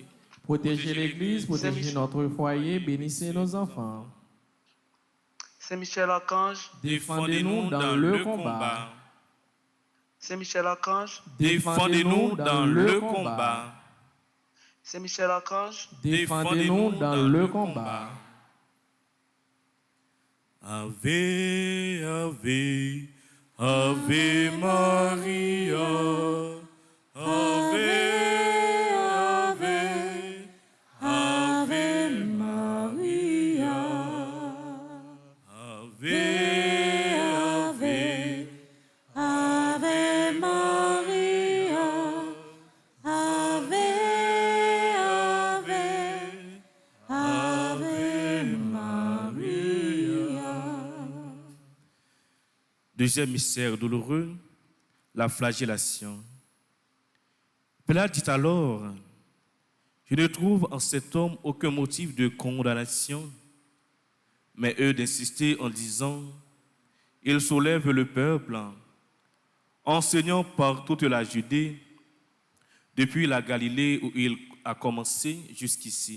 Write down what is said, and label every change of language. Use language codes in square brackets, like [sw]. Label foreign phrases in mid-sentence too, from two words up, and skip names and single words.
[fr] Protégez l'Église, protégez notre foyer, bénissez nos enfants. Saint-Michel-Archange, Défendez-nous dans le combat. Saint-Michel-Archange, Défendez-nous dans le combat. Saint-Michel-Archange, Défendez-nous dans le combat. [la] Ave, Ave, Ave Maria. Ave, Ave, Ave Maria. Ave, Ave, Ave Maria, Ave, Ave, Ave Maria. [fr] Deuxième mystère douloureux, la flagellation. Pilate dit alors, je ne trouve en cet homme aucun motif de condamnation, mais eux d'insister en disant, il soulève le peuple, enseignant par toute la Judée, depuis la Galilée où il a commencé jusqu'ici.